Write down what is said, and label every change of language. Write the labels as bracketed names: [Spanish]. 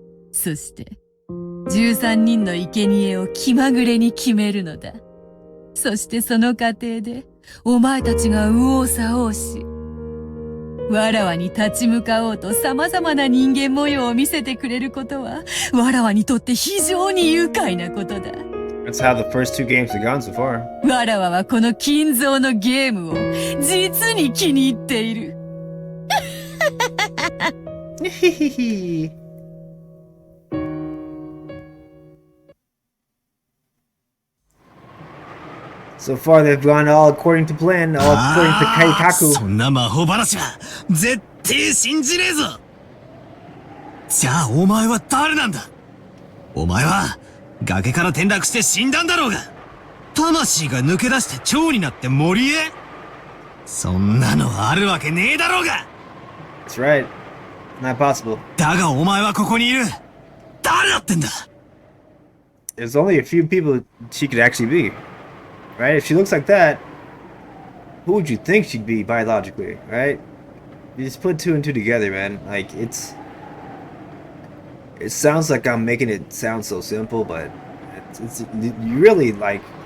[Japanese] そして、13人の生贄を気まぐれに決めるのだ。そしてその過程で、お前たちが右往左往し、わらわに立ち向かおうと様々な人間模様を見せてくれることは、わらわにとって非常に愉快なことだ。 [English] That's how the first 2 games have gone so far. [Japanese] わらわはこの金蔵のゲームを実に気に入っている。 [English] So far they've gone all according to plan, all according to Kaikaku. [Japanese] そんな魔法話は絶対信じねえぞ。じゃあお前は誰なんだ。お前は崖から転落して死んだんだろうが、魂が抜け出して蝶になって森へ。そんなのあるわけねえだろうが。 [English] That's right. Not possible. [Japanese] だがお前はここにいる。誰だってんだ。 [English] There's only a few people she could actually be. Right? If she looks like that, who would you think she'd be biologically, right? You just put 2 and 2 together, man. Like, it sounds like I'm making it sound so simple, but it's you really, like,